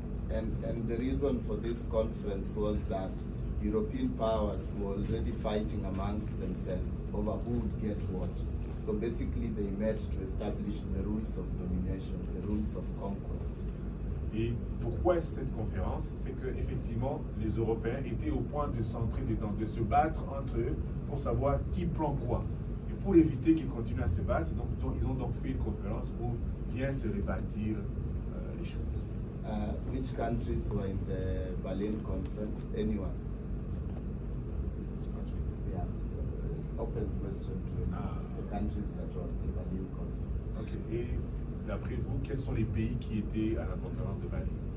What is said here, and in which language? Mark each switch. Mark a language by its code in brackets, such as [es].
[en] And the reason for this conference was that European powers were already fighting amongst themselves over who would get what. So basically, they met to establish the rules of domination, the rules of conquest. [fr] Et pourquoi cette conférence? C'est que effectivement, les Européens étaient au point de s'entrer dedans, de se battre entre eux pour savoir qui prend quoi. Et pour éviter qu'ils continuent à se battre, ils ont donc fait une conférence pour bien se répartir les choses. [en] Which countries were in the Berlin conference? Anyone? Yeah. Open question to the countries that were in the Berlin conference. Ok. [fr] Et d'après vous, quels sont les pays qui étaient à la conférence de Bali?